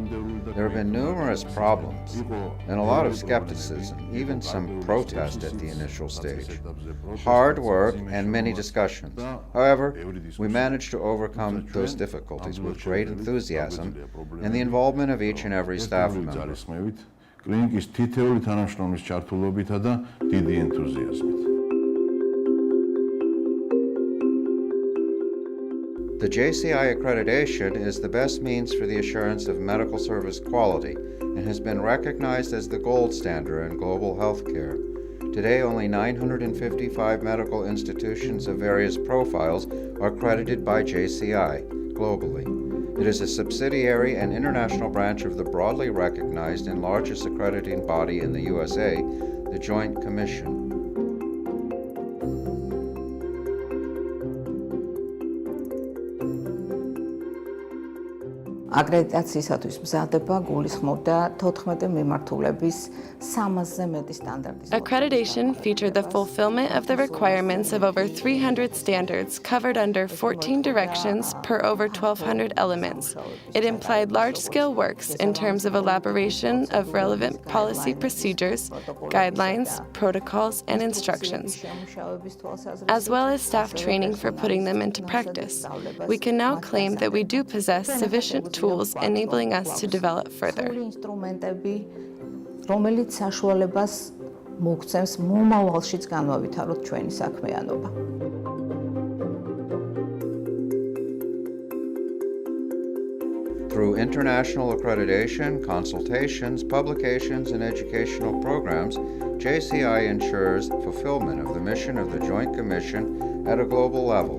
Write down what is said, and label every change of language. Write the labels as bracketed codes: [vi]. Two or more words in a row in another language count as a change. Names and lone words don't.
[en] There have been numerous problems and a lot of skepticism, even some protest at the initial stage. Hard work and many discussions. However, we managed to overcome those difficulties with great enthusiasm and the involvement of each and every staff member. [ka] კლინიკის თითეული თანამშრომლის ჩართულობითა და დიდი ენთუზიაზმით. [en] The JCI accreditation is the best means for the assurance of medical service quality and has been recognized as the gold standard in global healthcare. Today, only 955 medical institutions of various profiles are accredited by JCI globally. It is a subsidiary and international branch of the broadly recognized and largest accrediting body in the USA, the Joint Commission. [ka] აკრედიტაციისათვის მზადება გულისხმობდა 14 მიმართულების 300-ზე მეტი სტანდარტის. [en] Accreditation featured the fulfillment of the requirements of over 300 standards covered under 14 directions per over 1,200 elements. It implied large-scale works in terms of elaboration of relevant policy procedures, guidelines, protocols, and instructions, as well as staff training for putting them into practice. We can now claim that we do possess sufficient tools enabling us to develop further. [ka] რომელიც საშუალებას მოგცემს მომავალშიც განვავითაროთ ჩვენი საქმიანობა. [en] Through international accreditation, consultations, publications, and educational programs, JCI ensures fulfillment of the mission of the Joint Commission at a global level.